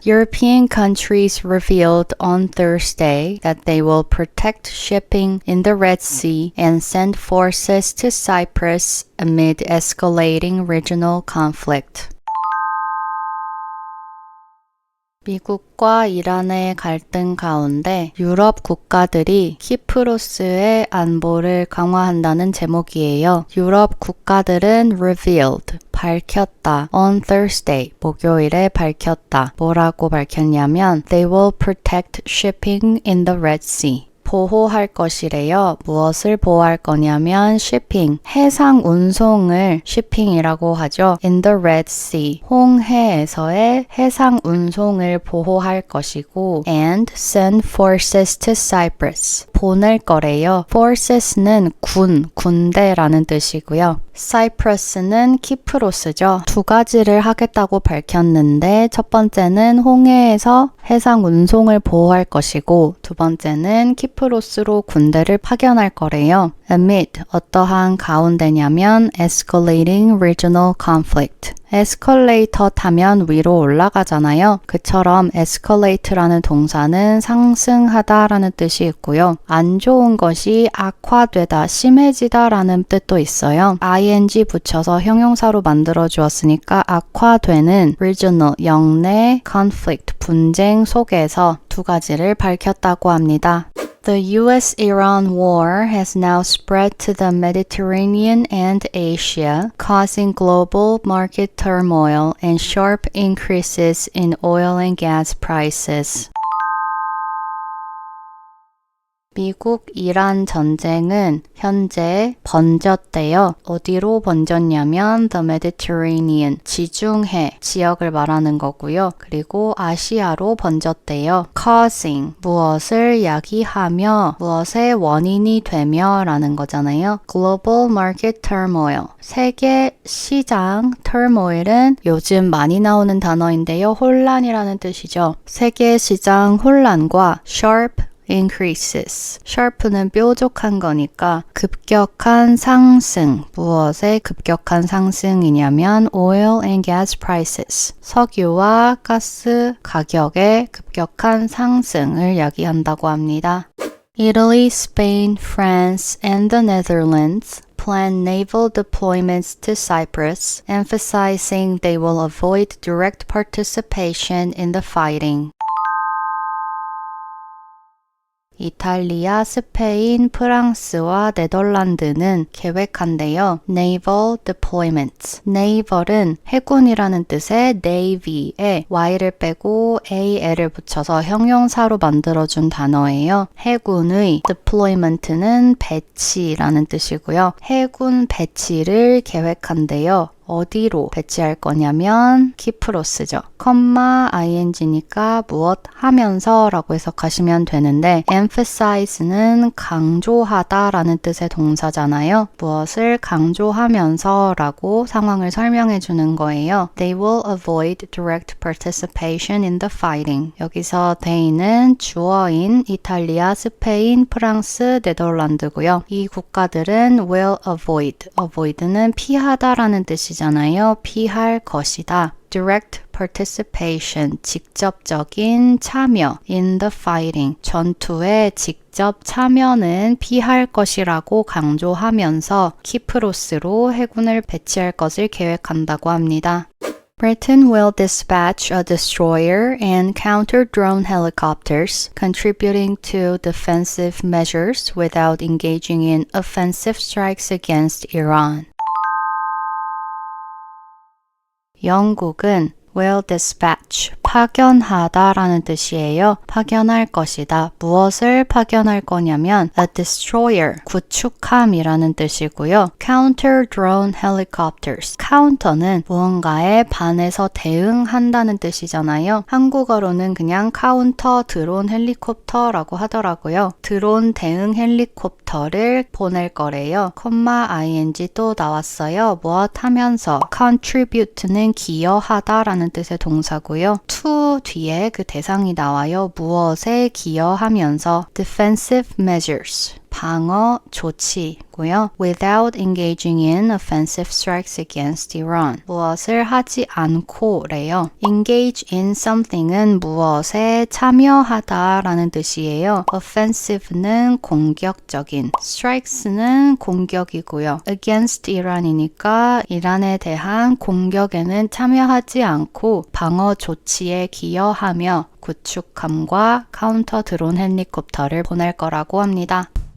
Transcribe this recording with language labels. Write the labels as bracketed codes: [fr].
[en] European countries revealed on Thursday that they will protect shipping in the Red Sea and send forces to Cyprus amid escalating regional conflict. [ko] 미국과 이란의 갈등 가운데 유럽 국가들이 키프로스의 안보를 강화한다는 제목이에요. 유럽 국가들은 revealed, 밝혔다. [en] On Thursday, [ko] 목요일에 밝혔다. 뭐라고 밝혔냐면 [en] They will protect shipping in the Red Sea. [ko] 보호할 것이래요. 무엇을 보호할 거냐면 shipping, 해상 운송을 shipping이라고 하죠. [en] In the Red Sea, [ko] 홍해에서의 해상 운송을 보호할 것이고 [en] and send forces to Cyprus, [ko] 보낼 거래요. forces는 군대라는 뜻이고요. Cyprus는 키프로스죠. 두 가지를 하겠다고 밝혔는데 첫 번째는 홍해에서 해상 운송을 보호할 것이고 두 번째는 키프로스로 군대를 파견할 거래요. [en] Amid, [ko] 어떠한 가운데냐면 [en] escalating regional conflict. [ko] 에스컬레이터 타면 위로 올라가잖아요. 그처럼 escalate라는 동사는 상승하다라는 뜻이 있고요. 안 좋은 것이 악화되다, 심해지다라는 뜻도 있어요. ing 붙여서 형용사로 만들어 주었으니까 악화되는 regional, 영내 conflict, 분쟁 속에서 두 가지를 밝혔다고 합니다. [en] The US-Iran war has now spread to the Mediterranean and Asia, causing global market turmoil and sharp increases in oil and gas prices. [ko] 미국-이란 전쟁은 현재 번졌대요. 어디로 번졌냐면 The Mediterranean, 지중해 지역을 말하는 거고요. 그리고 아시아로 번졌대요. Causing, 무엇을 야기하며, 무엇의 원인이 되며 라는 거잖아요. [en] Global Market Turmoil, [ko] 세계 시장 turmoil은 요즘 많이 나오는 단어인데요. 혼란이라는 뜻이죠. 세계 시장 혼란과 [en] sharp increases. [ko] sharp는 뾰족한 거니까 급격한 상승. 무엇의 급격한 상승이냐면 [en] oil and gas prices. [ko] 석유와 가스 가격의 급격한 상승을 야기한다고 합니다. [en] Italy, Spain, France, and the Netherlands plan naval deployments to Cyprus, emphasizing they will avoid direct participation in the fighting. [ko] 이탈리아, 스페인, 프랑스와 네덜란드는 계획한대요. [en] Naval deployments. [ko] Naval은 해군이라는 뜻의 Navy에 Y를 빼고 AL을 붙여서 형용사로 만들어준 단어예요. 해군의 deployment는 배치라는 뜻이고요. 해군 배치를 계획한대요. 어디로 배치할 거냐면 키프로스죠. ing니까 무엇 하면서 라고 해석하시면 되는데 emphasize는 강조하다 라는 뜻의 동사잖아요. 무엇을 강조하면서 라고 상황을 설명해 주는 거예요. [en] They will avoid direct participation in the fighting. [ko] 여기서 they는 주어인 이탈리아, 스페인, 프랑스, 네덜란드고요. 이 국가들은 [en] will avoid [ko] 는 피하다 라는 뜻이죠. 피할 것이다. [en] Direct participation, [ko] 직접적인 참여. [en] In the fighting, [ko] 전투에 직접 참여는 피할 것이라고 강조하면서 키프로스로 해군을 배치할 것을 계획한다고 합니다. [en] Britain will dispatch a destroyer and counter-drone helicopters, contributing to defensive measures without engaging in offensive strikes against Iran. [ko] 영국은 [en] will dispatch, [ko] 파견하다 라는 뜻이에요. 파견할 것이다. 무엇을 파견할 거냐면 [en] a destroyer, [ko] 구축함이라는 뜻이고요. [en] counter drone helicopters. [ko] counter는 무언가에 반해서 대응한다는 뜻이잖아요. 한국어로는 그냥 카운터 드론 헬리콥터라고 하더라고요. 드론 대응 헬리콥터를 보낼 거래요. ing 또 나왔어요. 무엇 하면서 contribute는 기여하다 라는 뜻의 동사고요. to 뒤에 그 대상이 나와요. 무엇에 기여하면서 [en] defensive measures. [ko] 방어 조치고요. [en] Without engaging in offensive strikes against Iran. [ko] 무엇을 하지 않고래요. [en] Engage in something [ko] 은 무엇에 참여하다라는 뜻이에요. Offensive는 공격적인, strikes는 공격이고요. [en] Against Iran [ko] 이니까 이란에 대한 공격에는 참여하지 않고 방어 조치에 기여하며 구축함과 카운터 드론 헬리콥터를 보낼 거라고 합니다.